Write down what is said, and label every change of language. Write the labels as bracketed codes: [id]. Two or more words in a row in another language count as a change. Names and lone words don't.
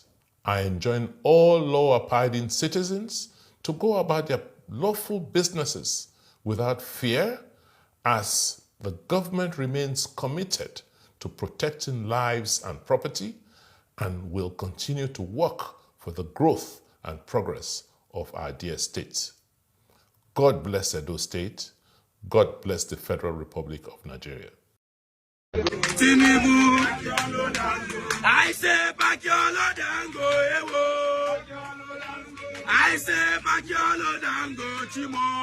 [en] I enjoin all law-abiding citizens to go about their lawful businesses without fear, as the government remains committed to protecting lives and property and will continue to work for the growth and progress of our dear state. God bless Edo State. God bless the Federal Republic of Nigeria. Tinubu, I say Bakiolo Dango Ewo. I say Bakiolo Dango Chimo.